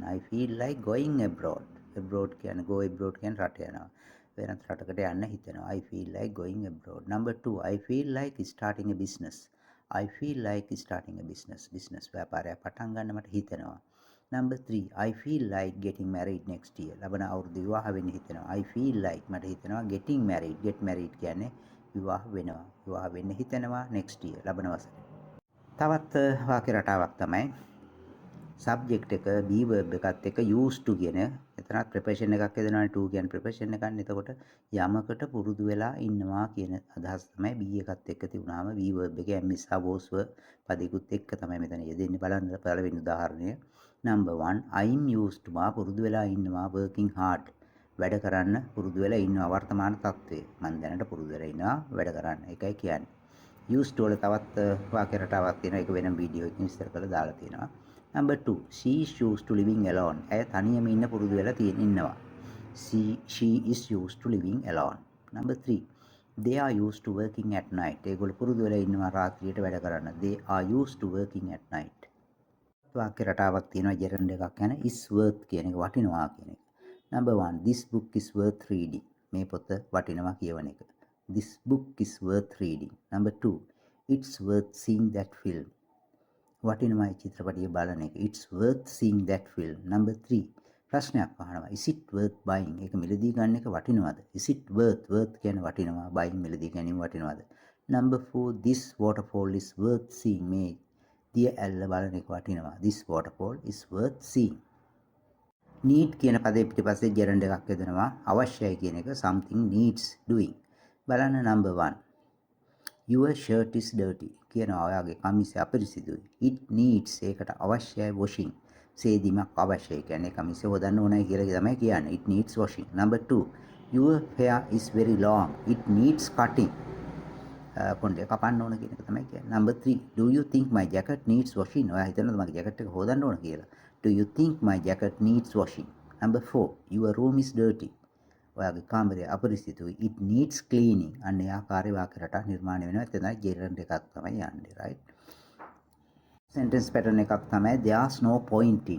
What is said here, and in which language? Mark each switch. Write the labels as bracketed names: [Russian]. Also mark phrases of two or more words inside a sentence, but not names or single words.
[English] I feel like going abroad. [Sinhala] Abroad කියන්නේ [English] go abroad [Sinhala] කියන්නේ රට යනවා. වෙනත් රටකට යන්න හිතෙනවා. [English] I feel like going abroad. Number 2 I feel like starting a business. I feel like starting a business. [Sinhala] Business ව්‍යාපාරයක් පටන් ගන්න මට හිතෙනවා. [English] Number 3 I feel like getting married next year. [Sinhala] ලබන අවුරුදු විවාහ වෙන්න හිතෙනවා. [English] I feel like [Sinhala] මට හිතෙනවා [English] getting married. Get married [Sinhala] කියන්නේ විවාහ වෙනවා. විවාහ වෙන්න හිතෙනවා [English] next year. [Sinhala] ලබන වසරේ. තවත් වාක්‍ය රටාවක් තමයි subject එක [English] be verb [Sinhala] එකත් එක්ක [English] used to [Sinhala] කියන එතනත් preposition එකක් යදෙනවානේ to කියන preposition එකක් ගන්න. එතකොට යමකට පුරුදු වෙලා ඉන්නවා කියන අදහස තමයි be එකත් එක්ක තිබුණාම [English] be verb [Sinhala] එකේ [English] am is was verb [Sinhala] පදිකුත් එක්ක තමයි මෙතන යෙදෙන්නේ. බලන්න පළවෙනි උදාහරණය. [English] number 1 I'm used to [Sinhala] මා පුරුදු වෙලා ඉන්නවා [English] working hard [Sinhala] වැඩ කරන්න පුරුදු වෙලා ඉන්නවා වර්තමාන තත්ත්වයේ. මම දැනට පුරුදු වෙලා ඉන්නවා වැඩ කරන්න. ඒකයි කියන්නේ. [English] used to [Sinhala] වල තවත් වාක්‍ය රටාවක් තියෙනවා. ඒක වෙනම වීඩියෝ එකකින් විස්තර කරලා දාලා තියෙනවා. [English] number 2 she is used to living alone. [Sinhala] ඇය තනියම ඉන්න පුරුදු වෙලා ඉන්නවා. [English] she is used to living alone. number 3 they are used to working at night. [Sinhala] ඒගොල්ලෝ පුරුදු වෙලා ඉන්නවා රාත්‍රියට වැඩ කරන්න. [English] they are used to working at night. [Sinhala] වාක්‍ය රටාවක් තියෙනවා gerund එකක් යන [English] is worth [Sinhala] කියන එක වටිනවා කියන එක. [English] number 1 this book is worth reading. [Sinhala] මේ පොත වටිනවා කියවන එක. [English] this book is worth reading. Number 2, it's worth seeing that film. [Sinhala] වටිනවයි චිත්‍රපටිය බලන එක. [English] It's worth seeing that film. Number 3, [Sinhala] ප්‍රශ්නයක් අහනවා. [English] Is it worth buying? [Sinhala] ඒක මිලදී ගන්න එක වටිනවද? [English] Is it worth [Sinhala] කියන්නේ වටිනවා. buying මිලදී ගැනීම වටිනවද? [English] Number 4, this waterfall is worth seeing. [Sinhala] මේ දිය ඇල්ල බලන එක වටිනවා. [English] This waterfall is worth seeing. [Sinhala] need කියන පදේ පිටිපස්සේ gerund එකක් යොදනවා. අවශ්‍යයි කියන එක [English] something needs doing. බලන්න number 1. Your shirt is dirty. [Sinhala] කියනවා ඔයාගේ කමිසය අපිරිසිදුයි. [English] It needs [Sinhala] ඒකට අවශ්‍යයි [English] washing. [Sinhala] සේදීමක් අවශ්‍යයි. කියන්නේ කමිසය හොදන්න ඕනයි කියලා තමයි කියන්නේ. [English] It needs washing. Number 2. Your hair is very long. It needs cutting. [Sinhala] කොණ්ඩේ කපන්න ඕන කියන එක තමයි කියන්නේ. [English] Number 3. Do you think my jacket needs washing? [Sinhala] ඔයා හිතනවද මගේ ජැකට් එක හොදන්න ඕන කියලා? [English] Do you think my jacket needs washing? Number 4. Your room is dirty. [Sinhala] ඔයාගේ කාමරය අපිරිසිදුයි. [English] It needs cleaning. [Sinhala] අන්න ඒ ආකාරයේ වාක්‍ය රටා නිර්මාණය වෙනවා. [English] එතන gerund [Sinhala] එකක් තමයි යන්නේ, [English] right? sentence pattern [Sinhala] එකක් තමයි [English] there's no point in.